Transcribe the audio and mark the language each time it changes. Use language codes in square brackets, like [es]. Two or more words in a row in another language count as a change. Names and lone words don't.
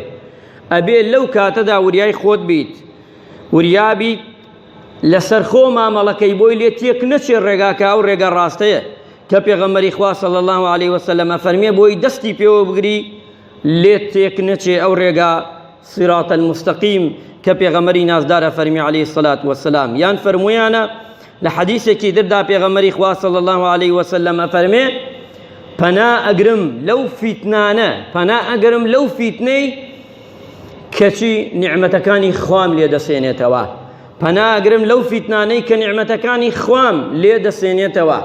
[ckb] ئەبێ لەو کاتەدا وریای خۆت بیت، وریابی لەسەر خۆ مامەڵەکەی بۆی لێ تێک نەچێ ڕێگاکە، ئەو ڕێگە ڕاستەیە کە پێغەمبەری خوا [ar] صلی الله عليه وسلم [ckb] فەرمێ بۆی دەستی پێوە بگری لێت تێک نەچێ، ئەو ڕێگا [ar] صراط المستقیم [ckb] کە پێغەمبەری نازدارە فەرمی [ar] عليه الصلاة والسلام. [ckb] یان فەرموویانە لە حەدیثێکی دردا پێغەمبەری خوا [ar] صلی الله عليه وسلم [ckb] فەرمێ پەنا ئەگرم لەو فیتنانە، پەنا ئەگرم لەو فیتنەی کەچی نیعمەتەکانی خوام لێ دەسێنێتەوە، پەنا ئەگرم لەو فیتنانەی کە نیعمەتەکانی خوام لێ دەسێنێتەوە.